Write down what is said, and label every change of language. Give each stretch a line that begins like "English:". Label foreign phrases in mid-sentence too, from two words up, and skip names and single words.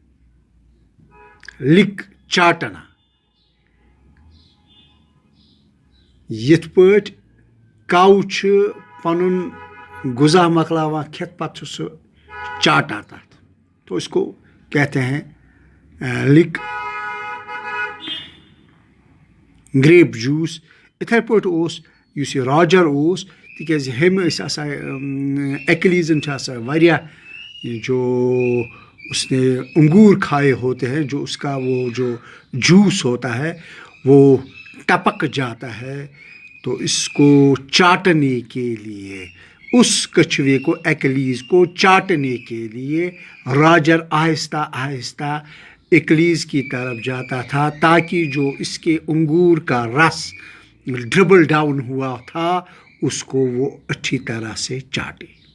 Urdu: لک, چاٹنا.
Kashmiri: یِتھ پٲٹھۍ کاو چھُ پنُن غذا مۄکلاوان کھٮ۪تھ, پتہٕ چھُ سُہ چاٹان تتھ,
Urdu: تو اس کو کہتے ہیں
English: lick grape juice.
Kashmiri: یِتھَے پٲٹھۍ اوس یُس یہِ راجر اوس, تِکیٛازِ ہیٚمۍ ٲسۍ آسان, ایکلیٖزن چھِ آسان واریاہ
Urdu: جو اس نے انگور کھائے ہوتے ہیں, جو اس کا وہ جو جوس ہوتا ہے وہ ٹپک جاتا ہے. تو اس کو چاٹنے کے لیے, اس کچھوے کو, ایکلیز کو چاٹنے کے لیے راجر آہستہ آہستہ ایکلیز کی طرف جاتا تھا, تاکہ جو اس کے انگور کا رس
English: dribble down
Urdu: ہوا تھا اس کو وہ اچھی طرح سے چاٹے.